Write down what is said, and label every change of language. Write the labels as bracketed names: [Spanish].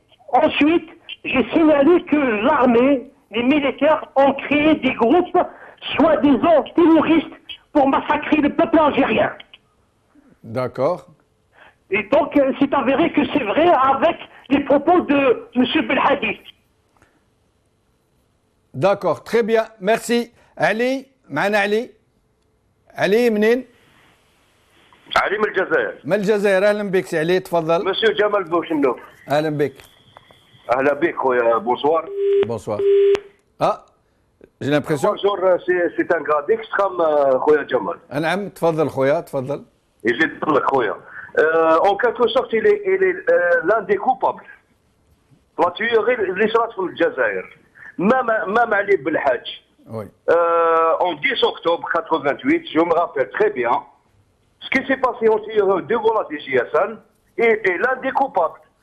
[French] Ensuite, j'ai signalé que l'armée, les militaires ont créé des groupes, soi-disant terroristes, pour massacrer le peuple algérien. D'accord. Et donc, c'est avéré que c'est vrai avec les propos de M. Belhadi. D'accord, très bien, merci. [Arabic] Ali, معنا علي. علي منين؟ علي من الجزائر. من الجزائر، أهلا بك سي علي، تفضل. مسيو جمال بوشنوف. أهلا بك. أهلا بك خويا، بونسوار. [French] Bonsoir. Ah, j'ai l'impression. Bonjour, c'est un gars d'extrême [Arabic] خويا [French] جمال. [Arabic] نعم، تفضل خويا، تفضل. يزيد لك خويا. [French] En quelque sorte, il est l'un des coupables. La tuerie [Arabic] اللي صارت في الجزائر. [French] Même Ali Belhadj. Oui. En 10 octobre 88, je me rappelle très bien, ce qui s'est passé en tuerie devant la DGSN est l'un des coupables.